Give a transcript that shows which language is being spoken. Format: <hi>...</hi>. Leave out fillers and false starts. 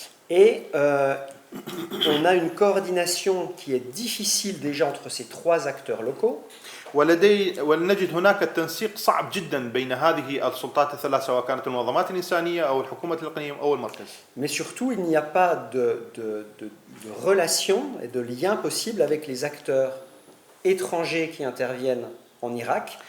<fr>Et on a une coordination qui est difficile déjà entre ces trois acteurs locaux.</fr> <ar>ونجد هناك التنسيق صعب جدا بين هذه السلطات الثلاث، سواء كانت المنظمات الإنسانية أو الحكومة الإقليم أو المركز.</ar> <fr>Mais surtout, il n'y a pas de relation et de lien possible avec les acteurs étrangers qui interviennent en Irak.</fr>